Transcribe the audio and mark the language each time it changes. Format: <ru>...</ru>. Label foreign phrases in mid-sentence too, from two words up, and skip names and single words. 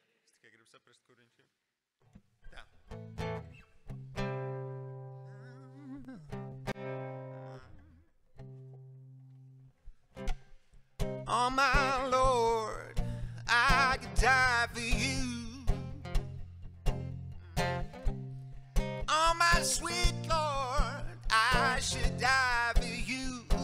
<lv>Es tikai gribu saprast, kur viņš ir. Tā.</lv> <en>Oh my Lord, I could die for you. Oh my sweet Lord, I should die for you.</en>